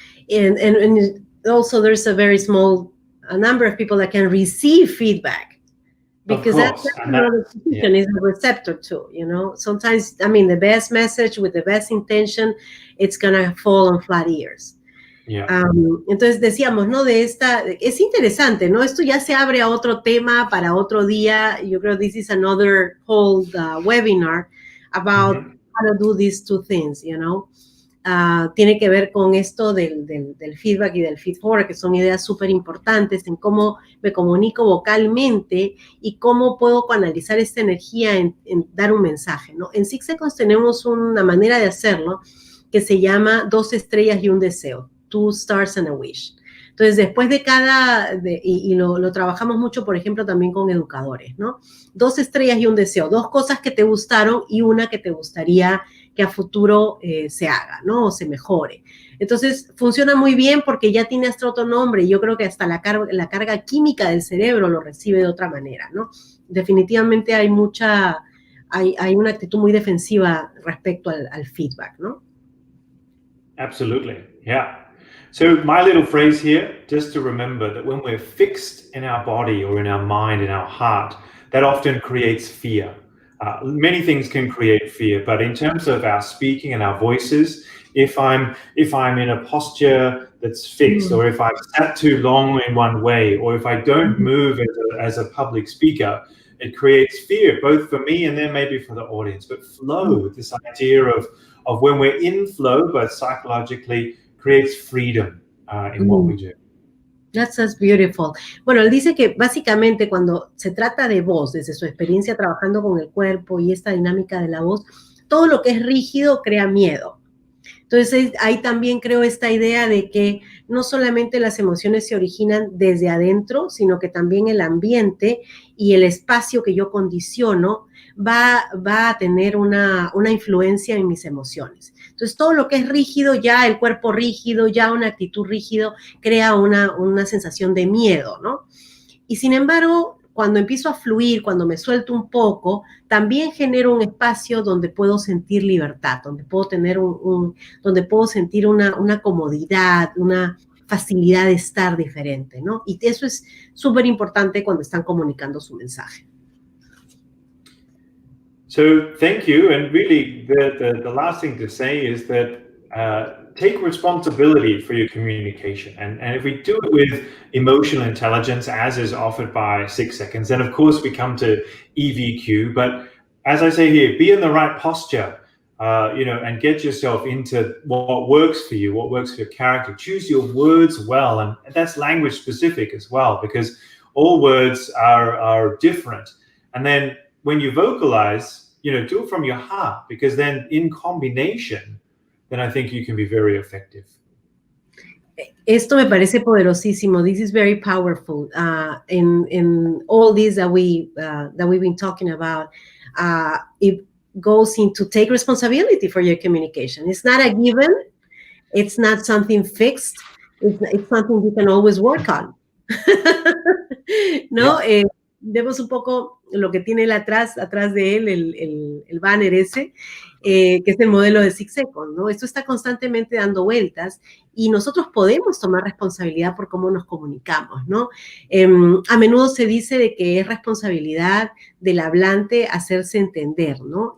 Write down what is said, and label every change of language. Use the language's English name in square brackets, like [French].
[English] And also there's a very small number of people that can receive feedback, because that's another position is a receptor too, Sometimes, the best message with the best intention, it's gonna fall on flat ears. [Spanish] Entonces decíamos, ¿no? Es interesante, ¿no? Esto ya se abre a otro tema para otro día. Yo creo [English] this is another whole webinar about how to do these 2 things, [Spanish] Tiene que ver con esto del feedback y del feed forward, que son ideas súper importantes en cómo me comunico vocalmente y cómo puedo canalizar esta energía en dar un mensaje, ¿no? En 6 Seconds tenemos una manera de hacerlo que se llama 2 estrellas y un deseo. [English] 2 stars and a wish. [Spanish] Entonces, después de y lo trabajamos mucho, por ejemplo, también con educadores, ¿no? 2 estrellas y un deseo, 2 cosas que te gustaron y una que te gustaría que a futuro se haga, ¿no? O se mejore. Entonces, funciona muy bien porque ya tiene hasta otro nombre y yo creo que hasta la carga química del cerebro lo recibe de otra manera, ¿no? Definitivamente hay una actitud muy defensiva respecto al feedback, ¿no? [English] Absolutely, yeah. So my little phrase here, just to remember that when we're fixed in our body or in our mind, in our heart, that often creates fear. Many things can create fear, but in terms of our speaking and our voices, if I'm in a posture that's fixed, or if I've sat too long in one way, or if I don't move as a public speaker, it creates fear, both for me and then maybe for the audience. But flow, this idea of when we're in flow, but psychologically creates freedom in what we do. That's beautiful. [Spanish] Bueno, él dice que básicamente cuando se trata de voz, desde su experiencia trabajando con el cuerpo y esta dinámica de la voz, todo lo que es rígido crea miedo. Entonces, ahí también creo esta idea de que no solamente las emociones se originan desde adentro, sino que también el ambiente y el espacio que yo condiciono va a tener una influencia en mis emociones. Entonces, todo lo que es rígido, ya el cuerpo rígido, ya una actitud rígido, crea una sensación de miedo, ¿no? Y sin embargo, cuando empiezo a fluir, cuando me suelto un poco, también genero un espacio donde puedo sentir libertad, donde puedo tener donde puedo sentir una comodidad, una facilidad de estar diferente, ¿no? Y eso es súper importante cuando están comunicando su mensaje. [English] So thank you, and really the last thing to say is that take responsibility for your communication, and if we do it with emotional intelligence, as is offered by 6 Seconds, then of course we come to EVQ. But as I say here, be in the right posture, and get yourself into what works for you, what works for your character. Choose your words well, and that's language specific as well, because all words are different. And then when you vocalize, do it from your heart, because then in combination, then I think you can be very effective. [Spanish] Esto me parece poderosísimo. [English] This is very powerful. In all this that we've been talking about, it goes into take responsibility for your communication. It's not a given. It's not something fixed. It's something you can always work on. [Spanish] ¿No? Yeah. Vemos un poco lo que tiene él atrás de él, el banner ese, que es el modelo de 6 Seconds, ¿no? Esto está constantemente dando vueltas y nosotros podemos tomar responsabilidad por cómo nos comunicamos, ¿no? A menudo se dice de que es responsabilidad del hablante hacerse entender, ¿no?